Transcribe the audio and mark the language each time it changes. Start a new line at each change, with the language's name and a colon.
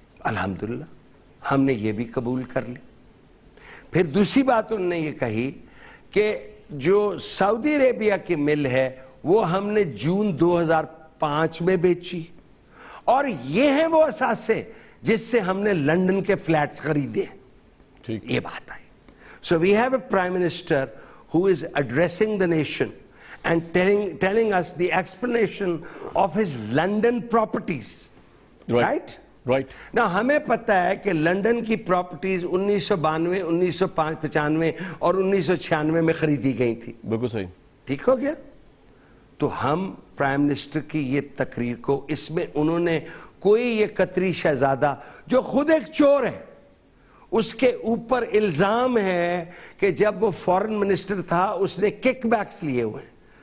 Urdu: الحمدللہ ہم نے یہ بھی قبول کر لی. پھر دوسری بات انہوں نے یہ کہی کہ جو سعودی عربیہ کی مل ہے وہ ہم نے جون 2005 میں بیچی, اور یہ ہیں وہ اثاثے جس سے ہم نے لنڈن کے فلیٹس خریدے. یہ بات آئی.
English: So we have a prime minister who is addressing the nation and telling us the explanation of his London properties. Right? Right.
Urdu: Now ہمیں پتہ ہے کہ لنڈن کی پراپرٹیز 1992, 1995 اور 1996 میں خریدی گئی تھی. بالکل صحیح. ٹھیک ہو گیا. تو ہم پرائم منسٹر کی یہ تقریر کو, اس میں انہوں نے کوئی یہ قطری شہزادہ جو خود ایک چور ہے, اس کے اوپر الزام ہے کہ جب وہ فورن منسٹر تھا اس نے کک بیکس لیے ہوئے ہیں.